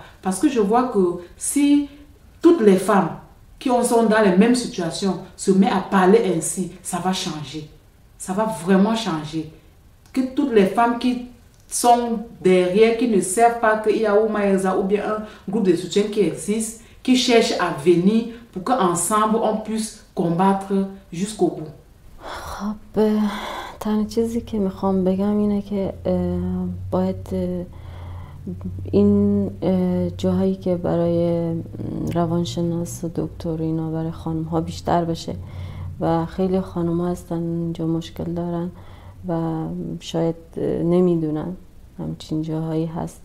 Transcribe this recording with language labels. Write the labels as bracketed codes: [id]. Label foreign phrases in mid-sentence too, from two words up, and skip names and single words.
[fr] Parce que je vois que si toutes les femmes qui sont dans les mêmes situations se mettent à parler ainsi, ça va changer. Ça va vraiment changer. Que toutes les femmes qui sont derrière, qui ne savent pas qu'il y a ou bien un groupe de soutien qui existe, qui cherchent à venir pour qu'ensemble on puisse combattre jusqu'au bout. [fa] خب تنها چیزی که میخوام بگم اینه که باید این جاهایی که برای روانشناس و دکتر اینا برای خانم ها بیشتر بشه و خیلی خانم ها هستن اینجا مشکل دارن و شاید نمیدونن همچین جاهایی هسته.